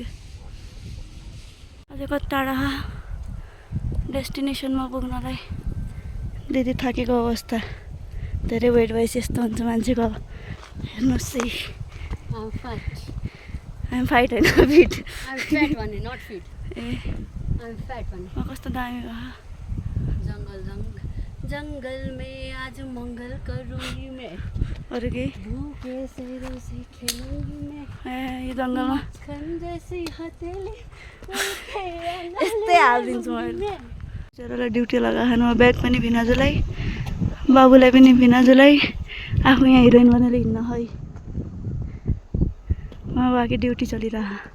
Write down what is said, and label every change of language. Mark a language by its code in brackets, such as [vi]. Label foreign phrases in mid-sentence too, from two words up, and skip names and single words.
[ne] अझै कति टाढा डेस्टिनेसनमा पुग्नलाई। दिदी थाकेको अवस्था, धेरै वेट भएपछि यस्तो हुन्छ मान्छेको। हेर्नुहोस् है, [en] I'm fight [ne] होइन फिट। ए कस्तो दामी भयो। [hi] जंगल में आज मंगल करूंगी मैं, [ne] अरू केही [hi] भूखे शेरों से खेलूंगी मैं। [ne] यो जङ्गलमा [hi] जैसी हथेली [ne] यस्तै हालिदिन्छु मैले। छोरालाई ड्युटी लगाएन, ब्याग पनि भिनाजुलाई, बाबुलाई पनि भिनाजुलाई, आफू यहाँ हिरोइन बनेर हिँड्न है। उहाँ बाँकी ड्युटी चलिरह।